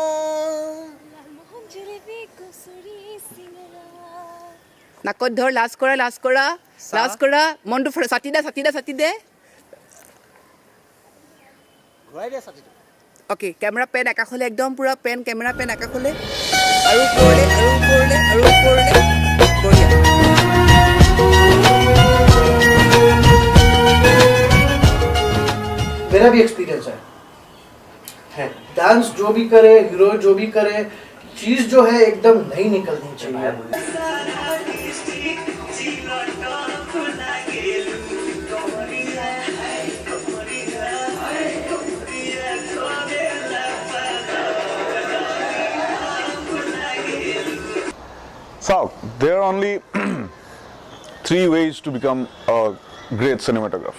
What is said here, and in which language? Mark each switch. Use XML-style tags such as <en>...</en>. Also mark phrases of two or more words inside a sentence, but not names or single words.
<as>নাকত ধৰ লাজ কৰা মনটো ছাতি দে ঘূৰাই দিয়া ছাতিটো অ'কে</as> <en>camera pan</en> <as>আকাশলৈ একদম পূৰা</as> <en>camera pan</en> <as>আকাশলৈ আৰু ওপৰলৈ বঢ়িয়া</as> <hi>मेरा भी एक्सपीरियंस है डांस जो भी करे हीरो जो भी करे चीज जो है एकदम नहीं निकलनी चाहिए</hi> <en>So, there are only 3 ways to become a great cinematographer.</en>